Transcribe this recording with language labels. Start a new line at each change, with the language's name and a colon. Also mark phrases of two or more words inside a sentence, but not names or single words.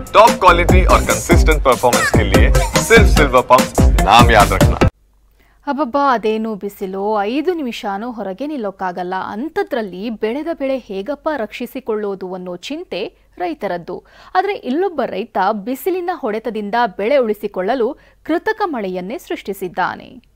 English: top quality
Hindi: और
English: consistent performance
Hindi: के लिए सिर्फ सिल्वर पंप नाम याद रखना।
Kannada: ಅಬ್ಬಬ್ಬಾ ಅದೇನು ಬಿಸಿಲು 5 ನಿಮಿಷನೂ ಹೊರಗೆ ನಿಲ್ಲೋಕ್ಕಾಗಲ್ಲ. ಅಂಥದ್ರಲ್ಲಿ ಬೆಳೆದ ಬೆಳೆ ಹೇಗಪ್ಪ ರಕ್ಷಿಸಿಕೊಳ್ಳೋದು ಅನ್ನೋ ಚಿಂತೆ ರೈತರದ್ದು. ಆದರೆ ಇಲ್ಲೊಬ್ಬ ರೈತ ಬಿಸಿಲಿನ ಹೊಡೆತದಿಂದ ಬೆಳೆ ಉಳಿಸಿಕೊಳ್ಳಲು ಕೃತಕ ಮಳೆಯನ್ನೇ ಸೃಷ್ಟಿಸಿದ್ದಾನೆ.